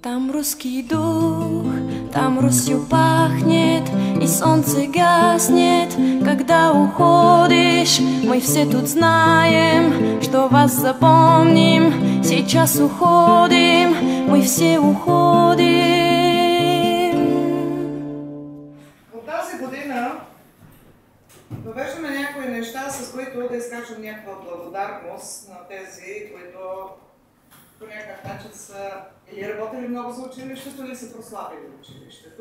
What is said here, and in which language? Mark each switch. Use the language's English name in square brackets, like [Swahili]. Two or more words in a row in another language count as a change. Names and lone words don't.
[Russian] Там русский дух, там Русью пахнет, и солнце гаснет, когда уходишь. Мы все тут знаем, что вас запомним. Сейчас уходим, мы все уходим. [Bulgarian] От тази година довеждаме някои неща, с които да изкажем някаква благодарност на тези, които по някакъв начин са или работили много за училището, или са прославили училището.